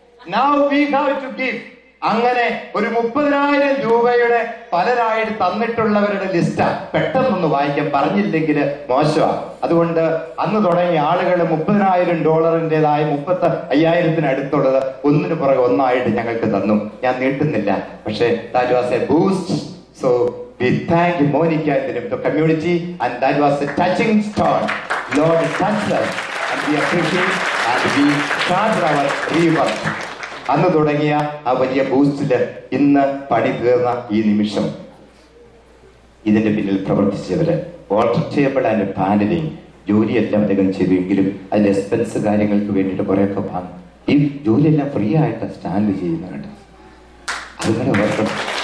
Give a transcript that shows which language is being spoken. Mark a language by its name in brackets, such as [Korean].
[English] Now we have to give. [Malayalam] അങ്ങനെ ഒരു 30,000 രൂപയുടെ പലരായിട്ട് തന്നിട്ടുള്ളവരുടെ ലിസ്റ്റാ. പെട്ടെന്നൊന്ന് വായിക്കാൻ പറഞ്ഞില്ലെങ്കിൽ മോശമാണ്. അതുകൊണ്ട് അന്ന് തുടങ്ങിയ ആളുകൾ $30,000 $35,000 അടുത്തുള്ളത് ഒന്നിനു പുറകെ ഒന്നായിട്ട് ഞങ്ങൾക്ക് തന്നു. ഞാൻ നീട്ടുന്നില്ല, പക്ഷേ [English] that was a boost. So we thank Monica and the community, and that was a touching stone. Lord touched us and we appreciate and we start our rebirth. [Malayalam] അന്ന് തുടങ്ങിയ ആ വലിയ ബൂസ്റ്റില് ഇന്ന് പണി തീർന്ന ഈ നിമിഷം ഇതിന്റെ പിന്നിൽ പ്രവർത്തിച്ചവര് [English] water table and panelling [Malayalam] ജോലിയെല്ലാം അദ്ദേഹം ചെയ്തുവെങ്കിലും അതിന്റെ എക്സ്പെൻസ് കാര്യങ്ങൾക്ക് വേണ്ടിയിട്ട് കുറെയൊക്കെ വാങ്ങും. ഈ ജോലിയെല്ലാം ഫ്രീ ആയിട്ട് സ്റ്റാൻഡ് ചെയ്യുന്നുണ്ട്. അതുപോലെ ഓർക്കണം.